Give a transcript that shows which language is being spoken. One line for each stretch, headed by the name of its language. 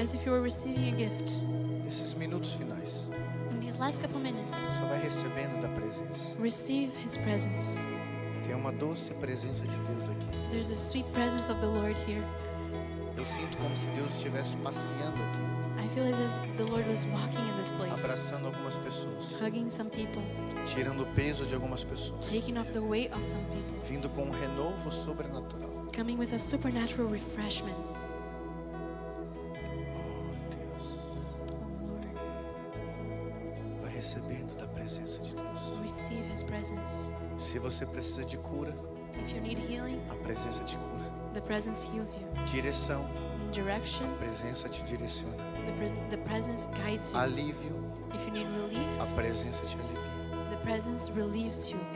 English: as if you were receiving a gift.
Portuguese: Nesses minutos finais,
English: In these last couple minutes,
Portuguese: só vai recebendo da presença.
English: receive His presence.
Portuguese: Tem uma doce presença de Deus aqui.
English: There's a sweet presence of the Lord here.
Portuguese: Eu sinto como se Deus estivesse passeando aqui,
English: I feel as if the Lord was walking in this place,
Portuguese: abraçando algumas pessoas,
English: hugging some people,
Portuguese: tirando o peso de algumas pessoas,
English: taking off the weight of some people,
Portuguese: vindo com um renovo sobrenatural.
English: coming with a supernatural refreshment.
Portuguese: Oh, Deus,
English: Oh Lord,
Portuguese: vai recebendo da presença de Deus.
English: receive His presence.
Portuguese: Se você precisa de cura,
English: If you need healing,
Portuguese: a presença te cura.
English: the presence heals you.
Portuguese: Direção,
English: Direction,
Portuguese: a presença te direciona.
English: the presence guides you.
Portuguese: Alívio,
English: If you need relief,
Portuguese: a presença te alivia.
English: the presence relieves you.